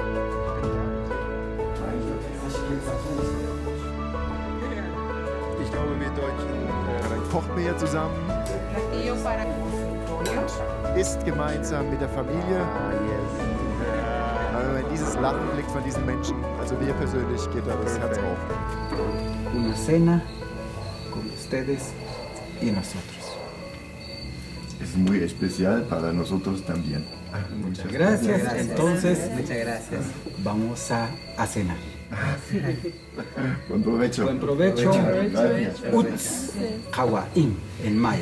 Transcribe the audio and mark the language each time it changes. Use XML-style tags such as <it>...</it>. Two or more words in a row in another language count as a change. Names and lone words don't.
<de>Ich glaube, wir Deutschen kochen wir hier zusammen, isst gemeinsam mit der Familie. Aber wenn man dieses Lachen blickt von diesen Menschen, also mir persönlich, geht da das Herz auf.</de> <es>Una cena con ustedes y nosotros. Es muy especial para nosotros también. Muchas gracias. Entonces, vamos a cenar. Buen provecho. Buen provecho.</es> <yua>Uts Kawain</yua> <es>en maya.</es>